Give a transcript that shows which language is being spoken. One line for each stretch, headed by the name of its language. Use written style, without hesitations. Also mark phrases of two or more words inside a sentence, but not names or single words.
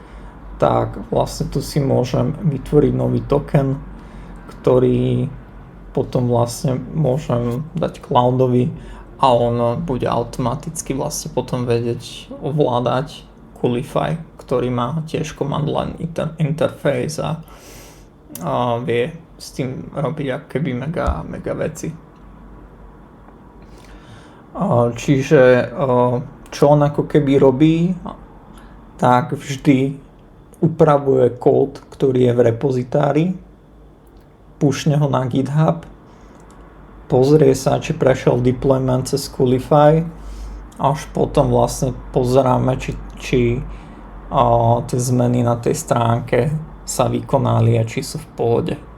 Slovak: tak vlastne tu si môžem vytvoriť nový token, ktorý potom vlastne môžem dať cloudovi a on bude automaticky vlastne potom vedieť ovládať Coolify, ktorý má tiež
English: command line interface
Slovak: a vie s tým robiť ako keby mega veci. Čiže čo on ako keby robí, tak vždy upravuje kód, ktorý je v repozitári, pušne ho na GitHub, pozrie sa, či prešiel deployment cez Coolify, až potom vlastne pozeráme, či tie zmeny na tej stránke sa vykonali a či sú v pohode.